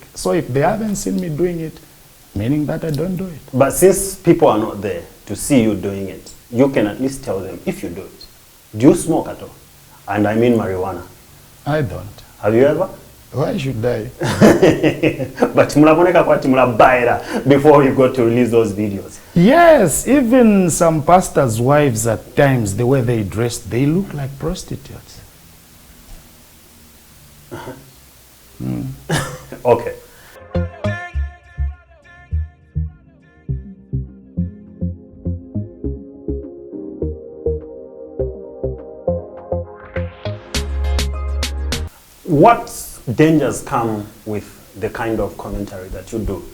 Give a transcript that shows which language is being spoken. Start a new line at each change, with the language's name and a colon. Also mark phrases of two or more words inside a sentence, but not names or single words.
English: So if they haven't seen me doing it, meaning that I don't do it. But since people are not there to see you doing it, you can at least tell them if you do it. Do you smoke at all? And I mean marijuana. I don't. Have you ever? Why should I? But
Bemba: mulaboneka kwati mulabaira
English: before you got to release those videos. Yes, even some pastors' wives at times, the way they dress, they look like prostitutes. Okay. What dangers come with the kind of commentary that you do?